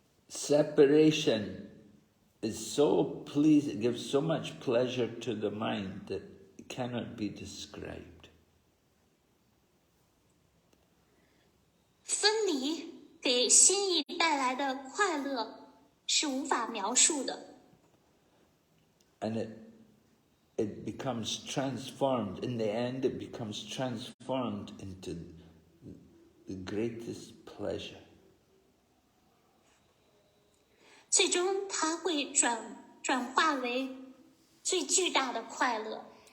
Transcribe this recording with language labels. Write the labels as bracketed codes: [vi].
[en] Separation is so pleasing, gives so much pleasure to the mind that it cannot be described. [zh] 分离给心意带来的快乐是无法描述的。 [en] And it becomes transformed. In the end, it becomes transformed into the greatest pleasure. [zh] 最终，它会转化为最巨大的快乐。